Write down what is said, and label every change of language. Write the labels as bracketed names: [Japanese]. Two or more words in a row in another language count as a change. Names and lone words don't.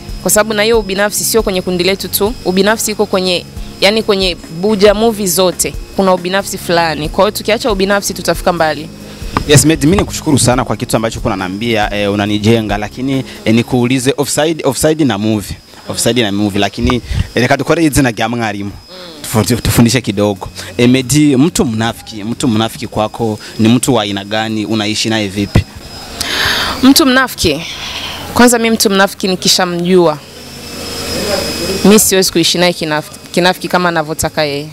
[Swahili] Kwa sababu na hiyo ubinafsi sio kwenye kundi letu tu. Ubinafsi iko kwenye yani kwenye Buja movie zote. Kuna ubinafsi fulani. Kwa hiyo tukiacha ubinafsi tutafika mbali. Yes, mimi nikushukuru sana kwa kitu ambacho unaniambia, unanijenga, lakini nikuulize offside na movie. Offside na movie, lakini [Kinyarwanda] reka dukore izina rya mwarimu [Swahili] tufundishe kidogo. Medi, mtu mnafiki kwako ni mtu wa aina gani? Unaishi naye vipi? Mtu mnafiki, kwanza mimi mtu mnafiki nikishamjua mimi siwezi kuishi naye kinafiki kama anavyotaka yeye.